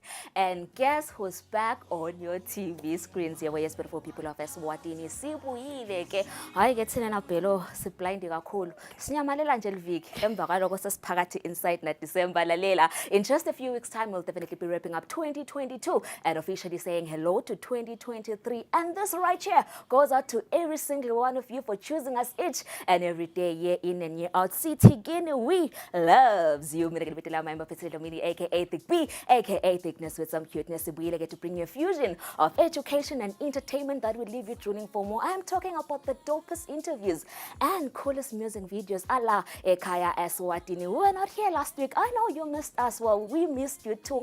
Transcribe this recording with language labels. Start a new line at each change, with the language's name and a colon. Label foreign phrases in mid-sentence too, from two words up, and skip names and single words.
English: And guess who's back on your TV screens? Yes, beautiful people of Eswatini.
Swati: Sibuyile ke. Hayi ke thina na phelo siblind kakhulu. Sinyamalela nje liviki emva kwaloko sesiphakathi inside na December lalela.
English: In just a few weeks time we'll definitely be wrapping up 2022 and officially saying hello to 2023. And this right here goes out to every single one of you for choosing us each and every day, year in and year out. Sitigini, we loves you.
Swati: Mina ke lebitela member Fitilo Mini aka Thick B aka Thickness
English: with some cuteness. We get to bring you a fusion of education and entertainment that will leave you drooling for more. I am talking about the dopest interviews and coolest music videos a la Ekaya Eswatini. We were not here last week. I know you missed us. Well, we missed you too.